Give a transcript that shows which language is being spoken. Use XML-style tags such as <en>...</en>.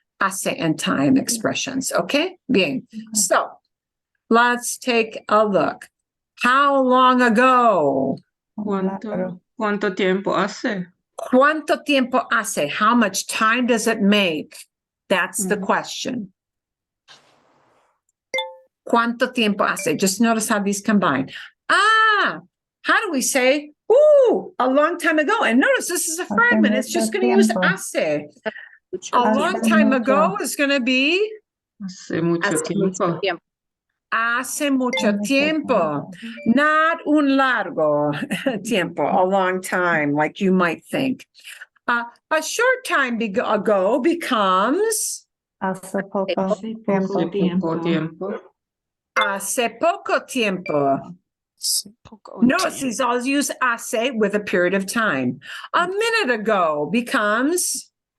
<en>Hace and time expressions. Okay? Bien. So let's take a look. How long ago?</en> <es>¿Cuánto tiempo hace? ¿Cuánto tiempo hace?</es> <en>How much time does it make? That's the question.</en> <es>¿Cuánto tiempo hace?</es> <en>Just notice how these combine. how do we say, ooh, a long time ago? And notice this is a fragment. It's just going to use hace. A long time ago is going to be</en> <es>Hace mucho tiempo. hace mucho tiempo,</es> <en>not</en> <es>un largo tiempo,</es> <en>a long time, like you might think. A short time ago becomes</en> <es>Hace poco Hace poco tiempo. Poco tiempo. hace poco tiempo. Poco</es> <en>Notice</en> <es>tiempo.</es> <en>these all use hace with a period of time. A minute ago becomes</en>